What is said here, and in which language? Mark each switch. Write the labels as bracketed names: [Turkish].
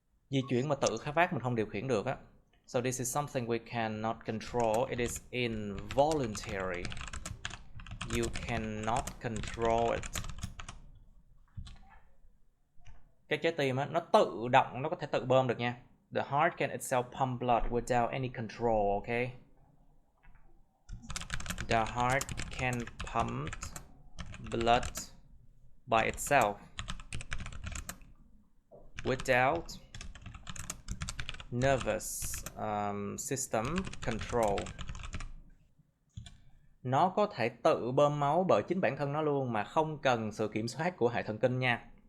[Vietnamese] Di chuyển mà tự khá phát mình không điều khiển được á. [English] So this is something we cannot control. It is involuntary. You cannot control it. [Vietnamese] Cái trái tim á, nó tự động, nó có thể tự bơm được nha. [English] The heart can itself pump blood without any control, okay? The heart can pump blood by itself without nervous system control. [Vietnamese] nó có thể tự bơm máu bởi chính bản thân nó luôn mà không cần sự kiểm soát của hệ thần kinh nha.